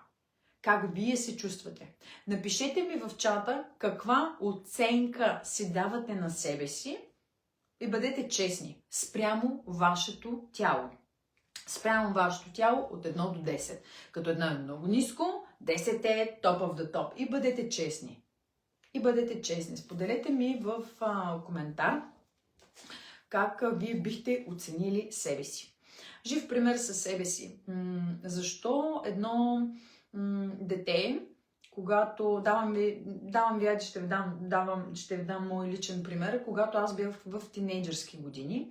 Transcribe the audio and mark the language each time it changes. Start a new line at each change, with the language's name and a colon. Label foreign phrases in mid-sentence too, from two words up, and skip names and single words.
Bulgarian: Как вие се чувствате. Напишете ми в чата каква оценка си давате на себе си и бъдете честни спрямо вашето тяло. Спрямо вашето тяло от 1 до 10. Като 1 е много ниско, 10 е
English: top of the top.
Bulgarian: И бъдете честни. Споделете ми в коментар как вие бихте оценили себе си. Жив пример със себе си. Защо едно дете, когато давам ви, ще ви дам мой личен пример, когато аз бях в тинейджърски години.